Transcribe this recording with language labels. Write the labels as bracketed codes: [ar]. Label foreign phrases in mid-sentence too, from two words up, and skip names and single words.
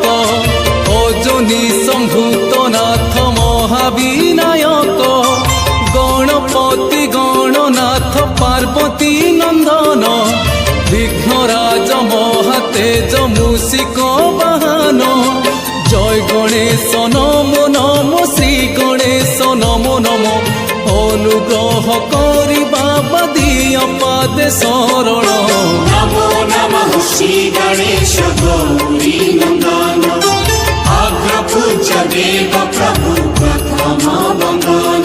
[as] অজনী সম্ভূত নাথ মহাবিনায়ক গণপতি গণনাথ পার্বতী নন্দন বিঘ্নরাজ মহাতেজ মূষিক বাহন। জয় গণেশ নম নম শ্রী গণেশ নম নম অনুগ্রহ করি বাবা দিয় পাদে শরণ। [hi] नमो नमः श्री गणेश गौरी नंदन अग्रपूज्य देव प्रभु प्रथम वंदन।